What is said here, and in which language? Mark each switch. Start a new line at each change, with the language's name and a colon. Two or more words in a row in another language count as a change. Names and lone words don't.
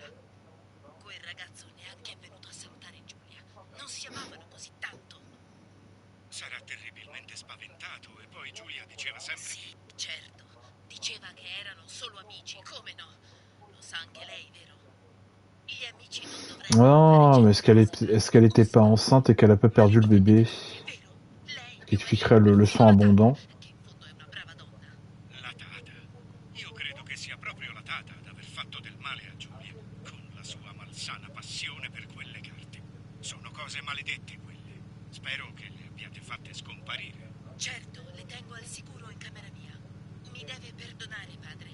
Italian: Quel ragazzo neanche è venuto a salutare Giulia. Non si amavano così tanto. Sarà terribilmente spaventato e poi Giulia diceva sempre... Sì, certo. Diceva che erano solo amici, come no? Lo sa anche lei, vero? Gli amici non dovrebbero...
French: Non, mais est-ce qu'elle était pas enceinte et qu'elle a pas perdu le bébé?
Italian: Vero? Lei
French: Ce qui expliquerait le sang abondant.
Italian: che in fondo è una brava donna. La Tata. Io credo che sia proprio la Tata ad aver fatto del male a Giulia, con la sua malsana passione per quelle carte. Sono cose maledette quelle. Spero che le abbiate fatte scomparire. Certo, le tengo al sicuro in camera mia. Mi deve perdonare, padre.